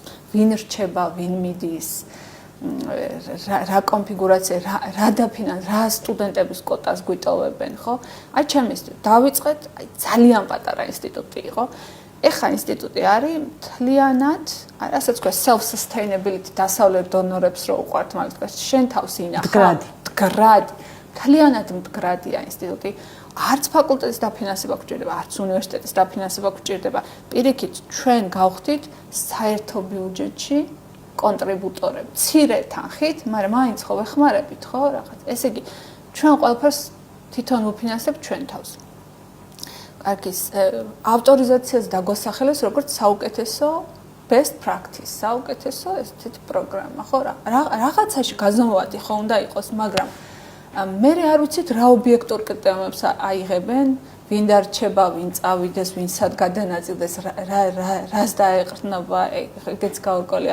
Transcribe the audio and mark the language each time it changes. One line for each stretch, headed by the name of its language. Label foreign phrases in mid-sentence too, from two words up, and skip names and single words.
Georgian: ვინ რჩება, ვინ მიდის, რა კონფიგურაცია, რა დაფინანს, რა სტუდენტების კოტას გვიტოვებენ, ხო? აი ჩემი დავიწყეთ, აი ძალიან პატარა ინსტიტუტი იყო. ეხა ინსტიტუტი არის მთლიანად, რასაც ქვია
English: self sustainability
Georgian: დასავლეთ დონორებს რო უყვართ, მაგრამ თქვა შენ თავს ინახა. მდგრადი. მთლიანად მდგრადია ინსტიტუტი. არც ფაკულტეტის დაფინანსება გვჭირდება, არც უნივერსიტეტის დაფინანსება გვჭირდება. პირიქით, ჩვენ გავხდით საერთო ბიუჯეტში კონტრიბუტორები, მცირე თანხით, მაგრამ მაინც ხო ვეხმარებით, ხო, რაღაც. ესე იგი, ჩვენ ყველაფერს თვითონ ვფინანსებთ ჩვენ თავს. კარგი, ავტორიზაციას დაგვასახელეს როგორც საუკეთესო
English: best practice,
Georgian: საუკეთესო ესეთი პროგრამა, ხო, რაღაცაში გაზომვადი ხო უნდა იყოს, მაგრამ მე არ ვიცით რა ობიექტურ კრიტერიუმებს აიღებენ, ვინ დარჩება, ვინ წავიდეს, ვინ სად გადანაწილდეს, რას დაეყრდნობა, ეგეც გაურკვევლია.